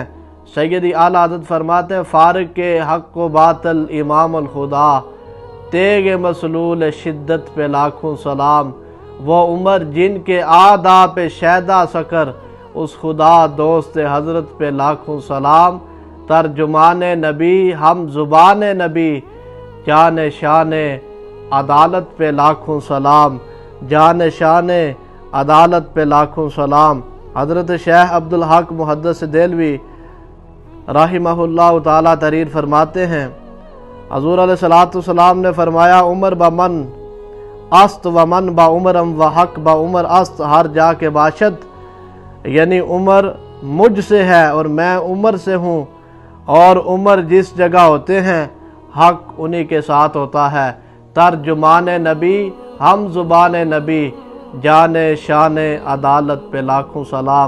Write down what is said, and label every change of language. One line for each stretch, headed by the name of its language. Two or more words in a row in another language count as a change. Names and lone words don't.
Urdu: سیدی اعلیٰ حضرت فرماتے ہیں، فارق کے حق و باطل امام الخدا، تیغ مسلول شدت پہ لاکھوں سلام، وہ عمر جن کے آداب پہ شیدا سکر، اس خدا دوست حضرت پہ لاکھوں سلام، ترجمان نبی ہم زبان نبی، جان شان عدالت پہ لاکھوں سلام، جان شان عدالت پہ لاکھوں سلام۔ حضرت شیخ عبدالحق محدث دہلوی
Arabic: رحمہ اللہ تعالیٰ
Urdu: تحریر فرماتے ہیں، حضور
Arabic: علیہ السلام
Urdu: نے فرمایا،
Persian: عمر بمن است ومن با عمرم و حق با عمر است، ہر جا کے باشد،
Urdu: یعنی عمر مجھ سے ہے اور میں عمر سے ہوں، اور عمر جس جگہ ہوتے ہیں حق انہی کے ساتھ ہوتا ہے، ترجمان نبی ہم زبان نبی، جان شان عدالت پہ لاکھوں سلام۔